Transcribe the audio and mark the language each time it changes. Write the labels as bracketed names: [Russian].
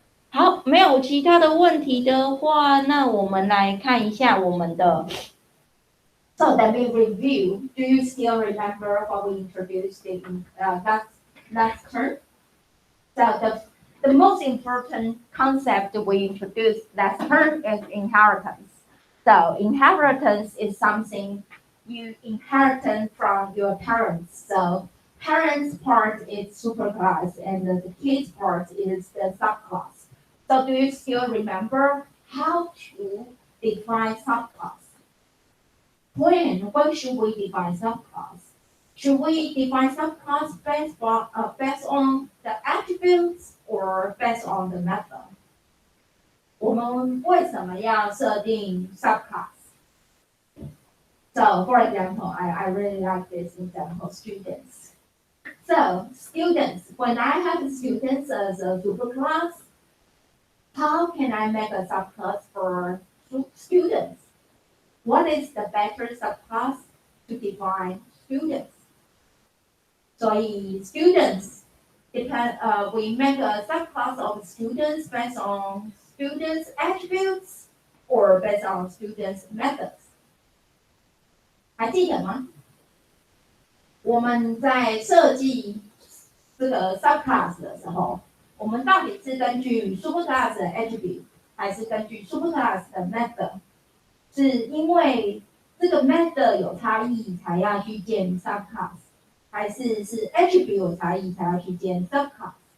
[Chinese] 好，没有其他的问题的话，那我们来看一下我们的。 [English] So let me review. Do you still remember what we introduced in last term? So the most important concept we introduced last term is inheritance. So inheritance is something you inherit from your parents. So parents part is superclass and the kids part is the subclass. So do you still remember how to define subclass? When should we define subclass? Should we define subclass based on the attributes or based on the method? [Chinese] 我们为什么要设定 subclass? [English] So, for example, I really like this example, students. So, students, when I have students as a superclass, how can I make a subclass for students? What is the better subclass to define students? 所以 students depend. We make a subclass of students based on students' attributes or based on students' methods. [Chinese] 还记得吗？我们在设计这个 subclass 的时候，我们到底是根据 superclass 的 attribute， 还是根据 superclass 的 method？是因为这个 method 有差异才要去建 subclass， 还是 attribute 有差异才要去建 subclass？